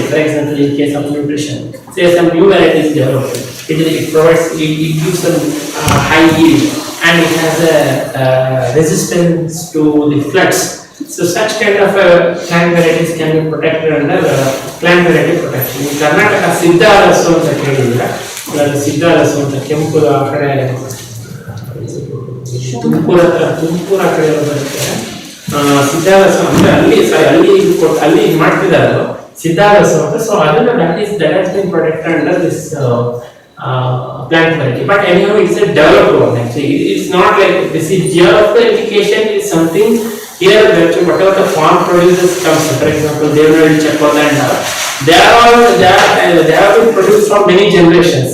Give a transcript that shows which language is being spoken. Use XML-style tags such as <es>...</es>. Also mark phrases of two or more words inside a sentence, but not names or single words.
<en>For example, in case of nutrition, say some new varieties developed, it provides, it gives some high yield, and it has a resistance to the floods. So such kind of plant varieties can be protected under plant variety protection. In Karnataka,</en> <kn>ಸಿದ್ಧ ರಸು ಅಂತ ಕೇಳಿದಿರಾ. ಸಿದ್ಧ ರಸು ಅಂತ ಕೆಂಪು ಆ ಕಡೆ ತುಮಕೂರು ಆ ಕಡೆ ಬರುತ್ತೆ. ಸಿದ್ಧಾರಸ ಅಂದ್ರೆ ಅಲ್ಲಿ ಮಾಡ್ತಿದ್ದಾರೆ ಸಿದ್ಧಾರಸ ಅಂತ. ಸೊ ಅದನ್ನ</kn> <en>that has been protected under this plant variety. But anyhow, it's a developed one actually. It's not like this is geographical indication is something here that whatever the farm produces comes. For example, Dayananda, Chakota, and they have been produced from many generations.</en>